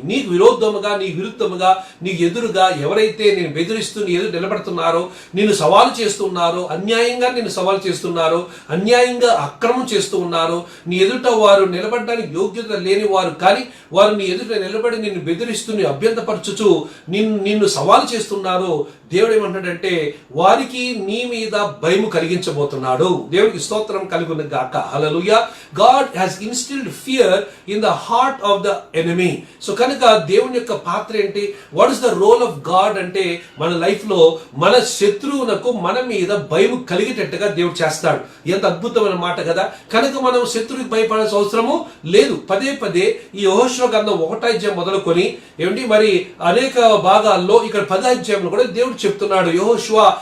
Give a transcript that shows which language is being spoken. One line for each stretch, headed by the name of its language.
Telugu: నీకు విరోధముగా, నీ విరుద్ధముగా, నీకు ఎదురుగా ఎవరైతే నేను బెదిరిస్తూ నీ ఎదురు నిలబడుతున్నారో, నేను సవాలు చేస్తున్నారో, అన్యాయంగా నేను సవాలు చేస్తున్నారో, అన్యాయంగా అక్రమం చేస్తూ ఉన్నారో, నీ ఎదుట వారు నిలబడడానికి యోగ్యత లేని వారు కానీ వారు నీ ఎదుట నిలబడి నిన్ను బెదిరిస్తూ నీ అభ్యంతపరచుచు నిన్ను సవాలు చేస్తున్నారో, దేవుడు ఏమంటాడంటే వారికి నీ మీద భయం కలిగించబోతున్నాడు. దేవునికి స్తోత్రం కలుగును గాక. హల్లెలూయా.
English: God has instilled fear in the heart of the enemy.
Telugu: So కనుక దేవుని యొక్క పాత్ర ఏంటి?
English: what is the role of God
Telugu: అంటే మన లైఫ్ లో మన శత్రువునకు మన మీద భయం కలిగేటట్టుగా దేవుడు చేస్తాడు. ఎంత అద్భుతమైన మాట కదా. కనుక మనం శత్రువుకి భయపడాల్సిన అవసరము లేదు. పదే పదే ఈ యెహోషువ గ్రంథం 1వ అధ్యాయం మొదలుకొని ఏమిటి మరి అనేక భాగాల్లో ఇక్కడ 10వ అధ్యాయంలో కూడా దేవుడు చెప్తున్నాడు, యెహోషువ